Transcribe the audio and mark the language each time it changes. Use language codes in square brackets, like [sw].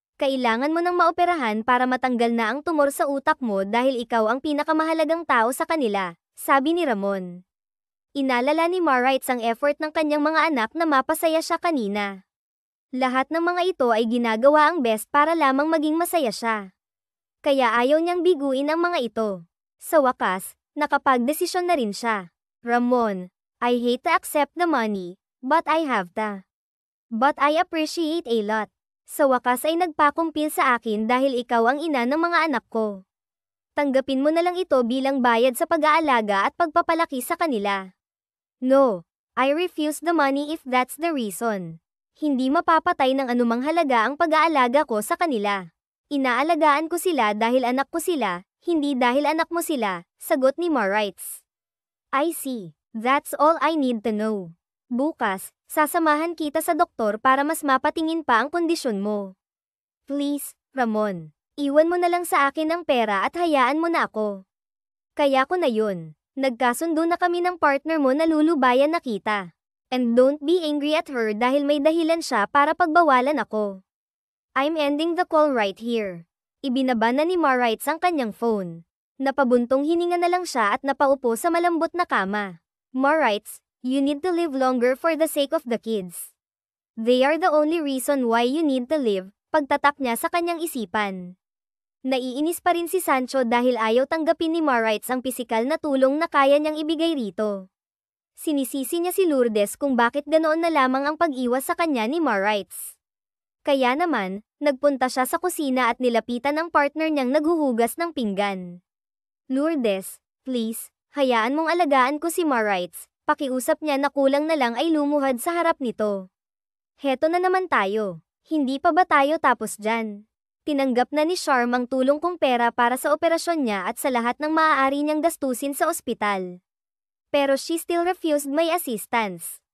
[tl] Kailangan mo nang maoperahan para matanggal na ang tumor sa utak mo dahil ikaw ang pinakamahalagang tao sa kanila, sabi ni Ramon. Inalala ni Marites ang effort ng kanyang mga anak na mapasaya siya kanina. Lahat ng mga ito ay ginagawa ang best para lamang maging masaya siya. Kaya ayaw niyang biguin ang mga ito. Sa wakas, nakapagdesisyon na rin siya. [en] Ramon, I hate to accept the money, but I have to. But I appreciate a lot. [tl] Sa wakas ay nagpakumpil sa akin dahil ikaw ang ina ng mga anak ko. Tanggapin mo na lang ito bilang bayad sa pag-aalaga at pagpapalaki sa kanila. [en] No, I refuse the money if that's the reason. [tl] Hindi mapapatay ng anumang halaga ang pag-aalaga ko sa kanila. Inaalagaan ko sila dahil anak ko sila, hindi dahil anak mo sila, sagot ni Marites. [en] I see. That's all I need to know. [tl] Bukas, sasamahan kita sa doktor para mas mapatingin pa ang kondisyon mo. Please, Ramon. Iwan mo na lang sa akin ang pera at hayaan mo na ako. Kaya ko na yun. Nagkasundo na kami ng partner mo na lulubayan na kita. [en] And don't be angry at her [tl] dahil may dahilan siya para pagbawalan ako. [en] I'm ending the call right here. [tl] Ibinaba na ni Marites ang kanyang phone. Napabuntong hininga na lang siya at napaupo sa malambot na kama. [en] Marites, you need to live longer for the sake of the kids. They are the only reason why you need to live, [tl] pagtatak niya sa kanyang isipan. Naiinis pa rin si Sancho dahil ayaw tanggapin ni Marites ang pisikal na tulong na kaya niyang ibigay rito. Sinisisi niya si Lourdes kung bakit ganoon na lamang ang pag-iwas sa kanya ni Marites. Kaya naman, nagpunta siya sa kusina at nilapitan ang partner niyang naghuhugas ng pinggan. Lourdes, please, hayaan mong alagaan ko si Marites, pakiusap niya na kulang na lang ay lumuhad sa harap nito. Heto na naman tayo, hindi pa ba tayo tapos dyan? Tinanggap na ni Charm ang tulong kong pera para sa operasyon niya at sa lahat ng maaari niyang gastusin sa ospital. [en] Pero she still refused my assistance.